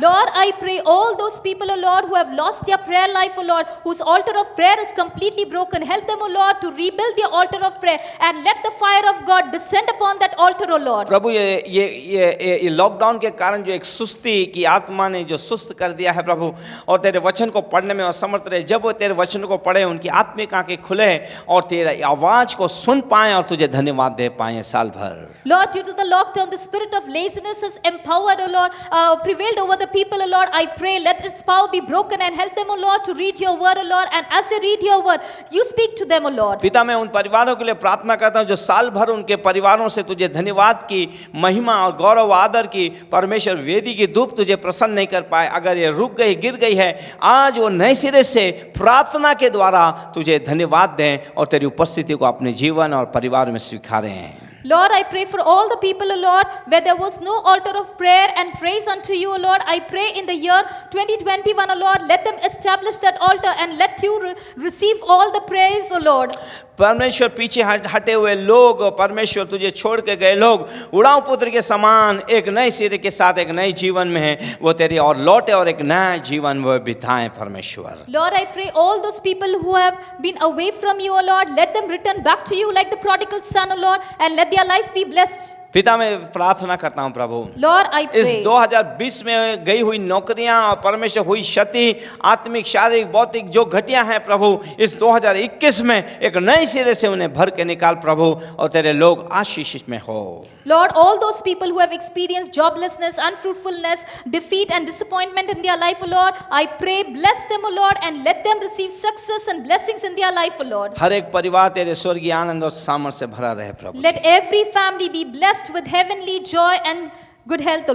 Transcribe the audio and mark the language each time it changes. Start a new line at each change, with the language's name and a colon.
English: Lord, I pray all those people, O Lord, who have lost their prayer life, O Lord, whose altar of prayer is completely broken. Help them, O Lord, to rebuild their altar of prayer and let the fire of God descend upon that altar, O Lord.
Hindi: प्रभु ये lockdown के कारण जो एक सुस्ती की आत्मा ने जो सुस्त कर दिया है प्रभु और तेरे वचन को पढ़ने में असमर्थ रहे, जब वो तेरे वचन को पढ़े उनकी आत्मिक आंखें खुले और तेरी आवाज को सुन पाए और तुझे धन्यवाद दे पाए साल भर।
English: Lord, due to the lockdown, the spirit of laziness has empowered, O Lord, prevailed over the people, O Lord. I pray let its power be broken and help them, O Lord, to read your word, O Lord. And as they read your word, you speak to them, O Lord.
Hindi: पिता मैं उन परिवारों के लिए प्रार्थना करता हूं जो साल भर उनके परिवारों से तुझे धन्यवाद की महिमा और गौरव आदर की परमेश्वर वेदी की धूप तुझे प्रसन्न नहीं कर पाए। अगर ये रुक गई गिर गई है आज वो नए सिरे से प्रार्थना के द्वारा तुझे धन्यवाद दें और तेरी उपस्थिति को अपने जीवन और परिवार में स्वीकारें हैं।
English: Lord, I pray for all the people, O Lord, where there was no altar of prayer and praise unto you, O Lord. I pray in the year 2021, O Lord, let them establish that altar and let you receive all the praise, O Lord.
Hindi: परमेश्वर पीछे हटे हुए लोग परमेश्वर तुझे छोड़ के गए लोग उड़ाऊ पुत्र के समान एक नए सिरे के साथ एक नए जीवन में है वो तेरी और लौटे और एक नया जीवन वो बिताएं परमेश्वर।
English: Lord, I pray all those people who have been away from you, O Lord, let them return back to you like the prodigal son, O Lord, and let their lives be blessed.
Hindi: पिता मैं प्रार्थना करता हूं प्रभु
English: Lord, I
Hindi: इस
English: pray
Hindi: 2020 में गई हुई नौकरियां और परमेश्वर हुई क्षति आत्मिक शारीरिक भौतिक जो घटिया हैं प्रभु इस 2021 में एक नए सिरे से उन्हें भर के निकाल प्रभु और तेरे लोग आशीषित में हो।
English: Lord, all those people who have experienced joblessness, unfruitfulness, defeat and disappointment in their life, O Lord, I pray bless them, O Lord, and let them receive success and blessings in their life, O Lord.
Hindi: हर एक परिवार तेरे स्वर्गीय आनंद और सामर्थ्य से भरा रहे प्रभु।
English: Let every family be blessed with heavenly joy and good health, O